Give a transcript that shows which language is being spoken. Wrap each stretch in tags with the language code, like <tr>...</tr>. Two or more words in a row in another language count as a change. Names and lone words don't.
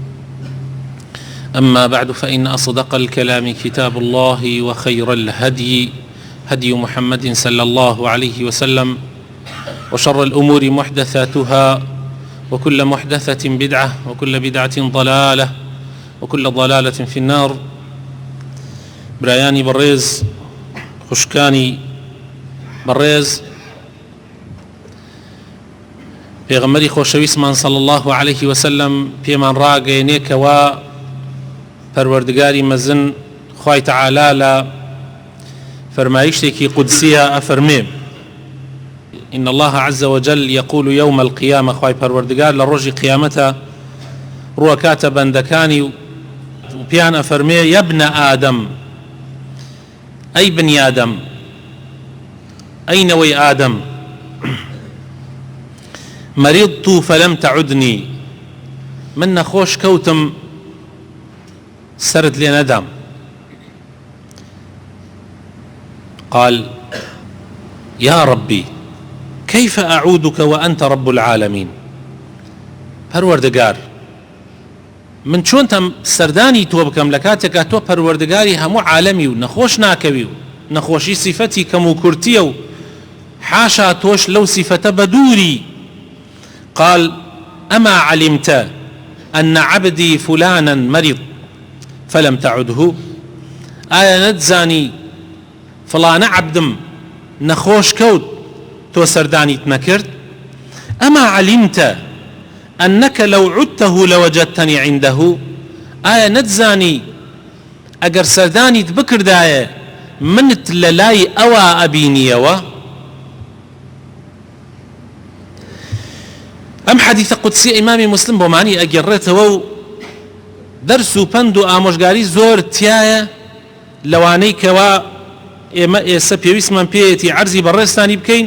<ar>أما بعد، فإن أصدق الكلام كتاب الله، وخير الهدي هدي محمد صلى الله عليه وسلم، وشر الأمور محدثاتها، وكل محدثة بدعة، وكل بدعة ضلالة، وكل ضلالة في النار.</ar> <ckb>برایانی بەڕێز، خوشکانی بەڕێز، پێغەمبەری خۆشەویستمان</ckb> <ar>صلی الله عليه وسلم</ar> <ckb>پێمان ڕاگەیەنێکەوە پەروەردگاری مەزن خوای تەعالا لە فەرمایشتێکی قودسیە ئەفەرمێ:</ckb> <ar>إن الله عز وجل يقول يوم القيامة،</ar> <ckb>خوای پەروەردگار لە ڕۆژی قیامەتە ڕوەکاتە بەندەکانی و پیان ئەفەرمێ:</ckb> <ar>يا ابن آدم، أي بني آدم، أين وي آدم، مرضت فلم تعدني،</ar> <ckb>من نخوش كوتم سرد لي ندم.</ckb> <ar>قال: يا ربي كيف أعودك وأنت رب العالمين.</ar> <ckb>پەروەردگار، من چۆنتەم سەردانی تۆ بکەم لە کاتێکا تۆ پەروەردگاری هەموو عالەمی و نەخۆش ناکەوی و نەخۆشی سیفەتی کەم و کورتیە و حاشا تۆش لەو سیفەتە بەدووری.</ckb> <ar>قال: أما علمت أن عبدي فلانا مرض فلم تعده.</ar> <ckb>ئایا نەتزانی فڵانە عەبدم نەخۆش کەوت تۆ سەردانیت نەکرد؟</ckb> <ar>أما علمت أنك لو عدته لوجدتني عنده.</ar> <ckb>ئایا نەتزانی ئەگەر سەردانیت بکردایە منت لە لای ئەوە ئەبینیەوە؟ ئەم حەدیثە قودسی ئیمامی مسلم بۆ معنی ئەگەڕێتەوە و دەرس و پند و ئامۆژگاری زۆر تایە لەوانەی کەوا ئێمە ئێستا پێویستمان پێیەتی عەرزی بەڕێستانی بکەین.</ckb>